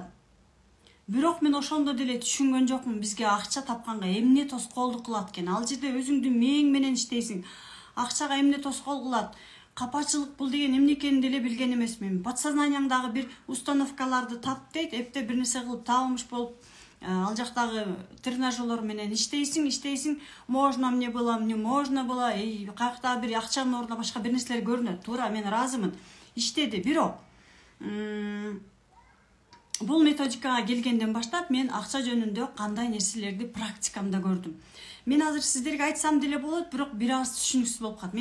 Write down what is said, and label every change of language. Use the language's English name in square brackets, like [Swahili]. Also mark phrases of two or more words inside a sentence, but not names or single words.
[Kyrgyz] Бирок мен ошондо деле түшүнгөн жокмун, бизге акча тапканга эмне тоскоолдук кылат экен. Ал жерде өзүңдүн мээң менен иштейсиң. Акчага эмне тоскоол кылат? Капачылык бул деген эмне экенин деле билген эмесмин. Подсознанияңдагы бир установкаларды тап дейт, эпте бир нерсе кылып табылмыш болуп, ал жактагы тренажерлор менен иштейсиң, [Russian] можно мне было, не можно было, [Kyrgyz] каяктагы бир акчанын ордуна башка бир нерселер көрүнөт. Туура, мен ыраазымын. Иштеди, бирок бул методикага келгенден баштап мен акча жөнүндө кандай нерселерди практикамда көрдүм. Мен азыр сиздерге айтсам деле болот, бирок бир аз түшүнүксүз болуп калат.